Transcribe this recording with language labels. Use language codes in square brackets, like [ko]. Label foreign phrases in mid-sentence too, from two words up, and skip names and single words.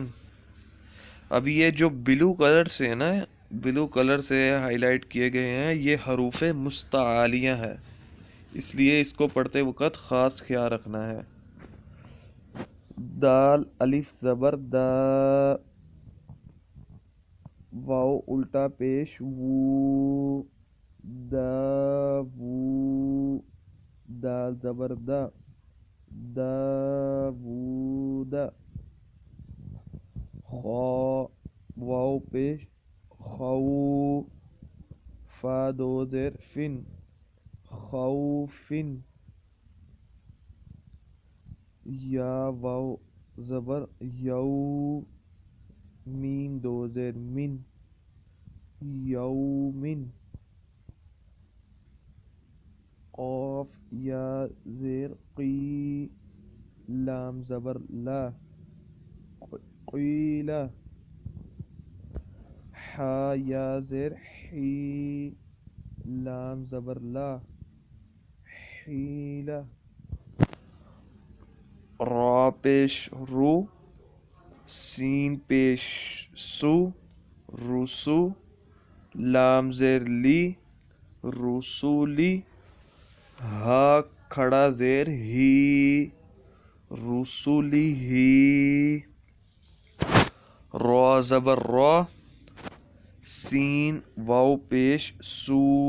[ur] اب یہ جو [en] blue colour [ur] سے ہے نا، [en] blue colour [ur] سے ہائی لائٹ کیے گئے ہیں، یہ حروف مستعالیہ ہے، اس لیے اس کو پڑھتے وقت خاص خیال رکھنا ہے۔ دال الف زبر دا، واو الٹا پیش وو، دا وو، دال زبر دا، دا وو دا، خا واو پیش خو، فا دو زیر فن، خوفن، یا واو زبر یو، میم دو زیر من، یومن، قاف یا زیر قی، لام زبر لا، قیلا، حا یا زیر حی، لام زبر لا، حیلا، را پیش رو، سین پیش سو، رسو، لام زیر لی، رسولی، ہا کھڑا زیر ہی، رسولی ہی، را زبر را، سین واو پیش سو،